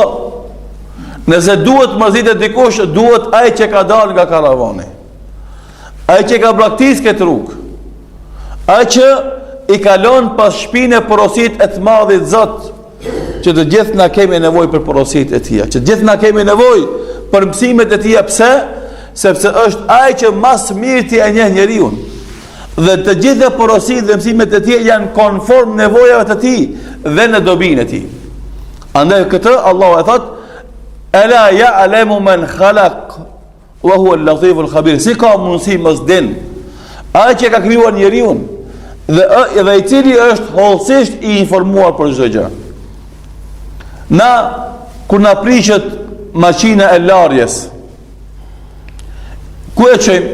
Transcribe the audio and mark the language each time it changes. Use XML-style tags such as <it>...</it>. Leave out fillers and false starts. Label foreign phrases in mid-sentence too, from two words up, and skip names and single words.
<sq>Nëse duhet mërzitet dikush, duhet ai që ka dalë nga karavani, ai që ka braktisë këtë rrugë, ai që i kalon pas shpinë e porosit e të madhit Zot, që të gjithë na kemi nevojë për porosit e tija, që të gjithë na kemi nevojë për mësimet e tija. Pse? Sepse është ai që mas mirë ti e njeh njeriu. Dhe të gjitha porosit dhe mësimet e tija janë konform nevojave të tij dhe në dobinë e tij. Andaj këtë Allahu e thot,</sq> <ar>ألا يعلم من خلق وهو اللطيف الخبير.</ar> <sq>Si ka mundësi mos din ai që ka krijuar njeriu dhe i cili është hollësisht i informuar për çdo gjë. Na kur na prishet makina e larjes, ku e qëjmë?</sq>